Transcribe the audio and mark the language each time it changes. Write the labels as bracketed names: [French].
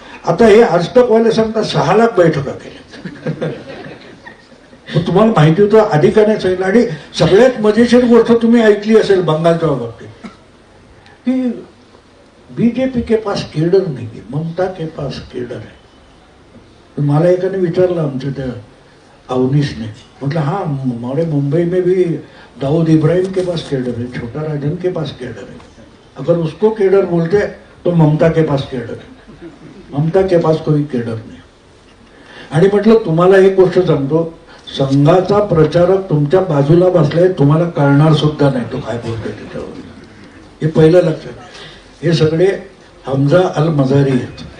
[Marathi] आता हे आज तक वाले सांगतात 6 लाख बैठका केल्या. मग तुम्हाला माहिती होतं आधी का नाही सांगितलं. आणि सगळ्यात मजेशीर गोष्ट तुम्ही ऐकली असेल बंगालच्या बाबतीत की [Hindi] बीजेपी के पास [Marathi] केडर नाही, [Hindi] ममता के पास [Marathi] केडर आहे. मला एकाने विचारलं आमच्या त्या अवनीशने, म्हटलं [Hindi] हाँ हमारे मुंबई में भी दाऊद इब्राहिम के पास केडर है, छोटा राजन के पास केडर है, अगर उसको केडर बोलते तो ममता के पास केडर है, ममता के पास कोई केडर नाही. [Marathi] आणि म्हटलं तुम्हाला एक गोष्ट सांगतो, संघाचा प्रचारक तुमच्या बाजूला बसलाय, तुम्हाला कळणार सुद्धा नाही तो काय बोलतोय त्याच्यावर. हे पहिलं लक्षात. हे सगळे हमजा अल मजारी आहेत.